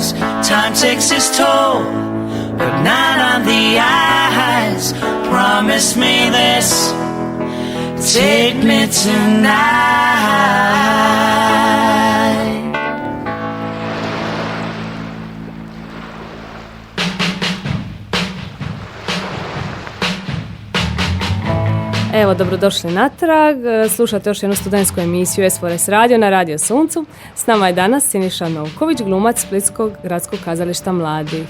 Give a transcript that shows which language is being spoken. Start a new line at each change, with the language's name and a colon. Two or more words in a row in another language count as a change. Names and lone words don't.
English: Time takes its toll, but not on the eyes. Promise me this, take me tonight.
Croatian: Evo, dobrodošli natrag. Slušate još jednu studentsku emisiju SFORES Radio na Radio Suncu. S nama je danas Siniša Novković, glumac Splitskog gradskog kazališta mladih.